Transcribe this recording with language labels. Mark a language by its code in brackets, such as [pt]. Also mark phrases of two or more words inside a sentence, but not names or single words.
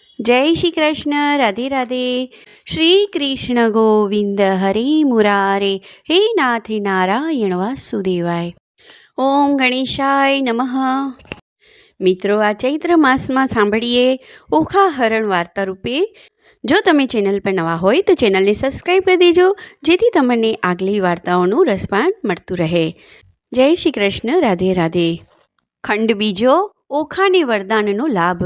[hi] जय श्री कृष्ण। राधे राधे। [sa] श्री कृष्ण गोविंद हरे मुरारे, हे नाथ नारायण वासुदेवाय। ओम गणेशाय नमः। [gu] મિત્રો, આ ચૈત્ર માસમાં સાંભળીએ ઓખા હરણ વાર્તા રૂપે. જો તમે ચેનલ પર નવા હોય તો ચેનલને સબસ્ક્રાઈબ કરી દેજો, જેથી તમને આગલી વાર્તાઓનું રસપાન મળતું રહે. જય શ્રી કૃષ્ણ. રાધે રાધે. ખંડ બીજો, ઓખાને વરદાનનો લાભ.